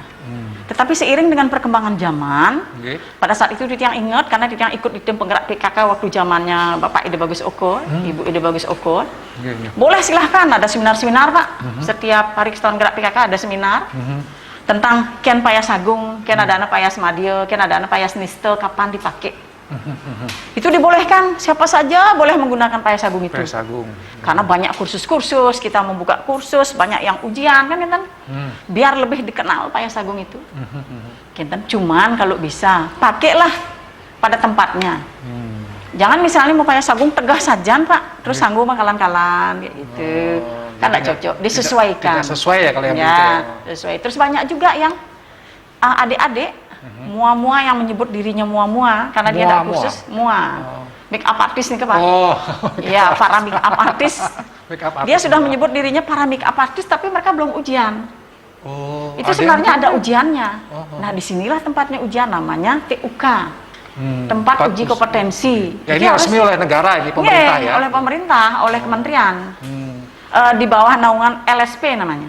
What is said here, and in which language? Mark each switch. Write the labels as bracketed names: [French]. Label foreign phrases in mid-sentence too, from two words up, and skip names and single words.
[Indonesian] Tetapi seiring dengan perkembangan zaman, pada saat itu Titiang ingat karena Titiang ikut di tim penggerak PKK waktu zamannya Bapak Ide Bagus Oko, Ibu Ide Bagus Oko. Boleh silahkan ada seminar-seminar, Pak. Setiap hari setahun gerak PKK ada seminar tentang Ken Payas Agung, Ken Adana Payas Madya, Ken Adana Payas Niste, kapan dipakai. Itu dibolehkan, siapa saja boleh menggunakan Payas Agung itu. Payas Agung. Karena banyak kursus-kursus, kita membuka kursus, banyak yang ujian kan, biar lebih dikenal Payas Agung itu. Cuman kalau bisa, pakailah pada tempatnya. Jangan misalnya mau Payas Agung [Balinese] tegah sajan, [Indonesian] Pak, terus sanggup kalan-kalan kayak gitu. Kan nggak cocok, disesuaikan. Tidak sesuai ya kalau yang begitu. Sesuai. Terus banyak juga yang adik-adik mua-mua yang menyebut dirinya mua-mua karena dia ada kursus [English] make up artist [Indonesian] nih, Pak. Iya, para [English] make up artist. [Indonesian] Dia sudah menyebut dirinya para [English] make up artist [Indonesian] tapi mereka belum ujian. Itu sebenarnya ada ujiannya. Nah, disinilah tempatnya ujian, namanya TUK. Tempat uji kompetensi. Ya, ini resmi oleh negara, ini pemerintah ya. Oleh pemerintah, oleh kementerian. Di bawah naungan LSP namanya.